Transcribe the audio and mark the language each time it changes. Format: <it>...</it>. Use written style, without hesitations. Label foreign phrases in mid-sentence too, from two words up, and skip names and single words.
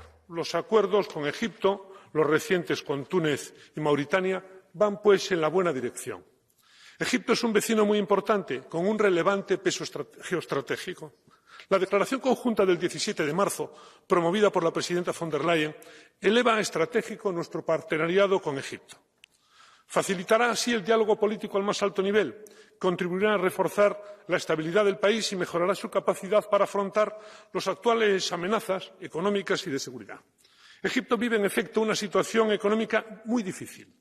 <es>Los acuerdos con Egipto, los recientes con Túnez y Mauritania, van pues en la buena dirección. Egipto es un vecino muy importante, con un relevante peso geoestratégico. La declaración conjunta del 17 de marzo, promovida por la presidenta von der Leyen, eleva a estratégico nuestro partenariado con Egipto. Facilitará así el diálogo político al más alto nivel, contribuirá a reforzar la estabilidad del país y mejorará su capacidad para afrontar las actuales amenazas económicas y de seguridad. Egipto vive, en efecto, una situación económica muy difícil.</es>